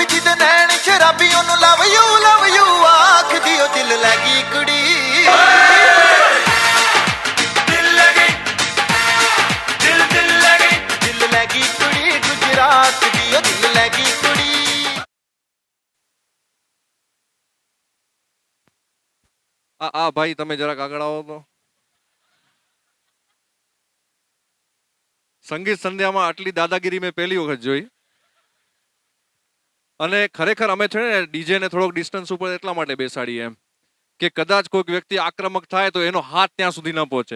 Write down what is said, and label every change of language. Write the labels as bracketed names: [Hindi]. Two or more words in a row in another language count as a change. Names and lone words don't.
[Punjabi] ਜਿਹਦੇ ਨੈਣ ਸ਼ਰਾਬੀ ਉਹਨੂੰ [English] love you [Punjabi] ਆਖਦੀ ਉਹ ਦਿਲ ਲੱਗੀ ਕੁੜੀ ਦਿਲ ਲੱਗੀ ਕੁੜੀ ਗੁਜਰਾਤ ਦੀ ਉਹ ਦਿਲ ਲੱਗੀ ਕੁੜੀ. [Gujarati] આ ભાઈ તમે જરાક આગળ આવો તો. સંગીત સંધ્યામાં આટલી દાદાગીરી મેં પહેલી વખત જોઈ. અને ખરેખર અમે છે ને ડીજે ને થોડોક ડિસ્ટન્સ ઉપર એટલા માટે બેસાડીએ એમ કે કદાચ કોઈક વ્યક્તિ આક્રમક થાય તો એનો હાથ ત્યાં સુધી ન પહોંચે.